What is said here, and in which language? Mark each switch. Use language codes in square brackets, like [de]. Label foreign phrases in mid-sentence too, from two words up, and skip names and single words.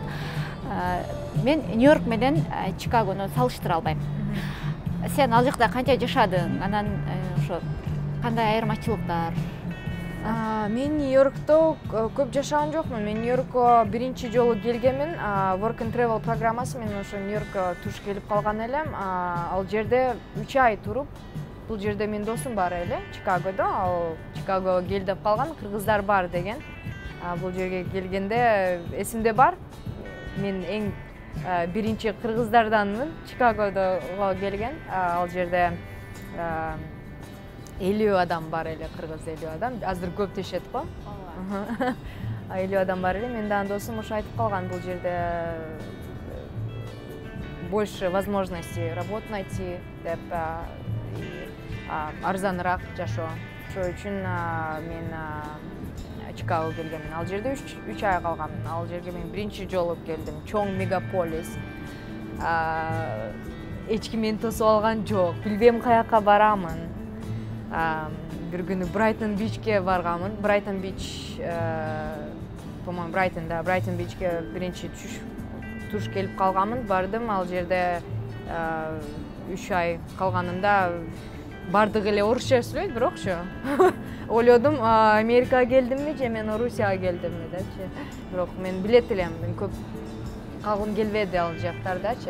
[ky] Мен Нью-Йорк менен Чикагону салыштыра албайм. Сен ал жакта канча жашадың? Анан ошо кандай айырмачылыктар? Мен Нью-Йоркто көп жашаган жокмун. Мен Нью-Йоркко биринчи жолу келгенмин. Work and Travel программасы менен ошо Нью-Йоркко туш келип калган элем. Ал жерде 3 ай туруп, бул жерде менин досум бар эле, Чикагодо. Ал Чикагого кел деп калган, кыргыздар бар деген. Бул жерге келгенде эсимде бар. Мен эң биринчи кыргыздарданмын, Чикагодого келген. Ал жерде 50 адам бар эле, кыргыз 50 адам. Азыр көп дешет го. 50 адам бар эле. Мен дагы досум ошо айтып калган, бул жерде [ru] больше возможностей работу найти [ky] деп, арзаныраак жашоо. Ошо үчүн мен Чикаго келгенмин. Ал жерде 3 ай калганмын. Ал жерге мен биринчи жолу келдим. Чоң мегаполис. Эч ким мени тосуп алган жок. Билбейм каяка барамын. Бир күнү Брайтон Бичке барганмын. Брайтон Бич, по-моему, Брайтон Бичке биринчи туш келип калганмын. Бардым, ал жерде 3 ай калганымда бардык эле орусча сүйлөйт, бирокчу. Ойлодум, Америкага келдимби же мен Орусияга келдимби депчи. Бирок мен билет элем, мен көп калгым келбеди ал жактардачы.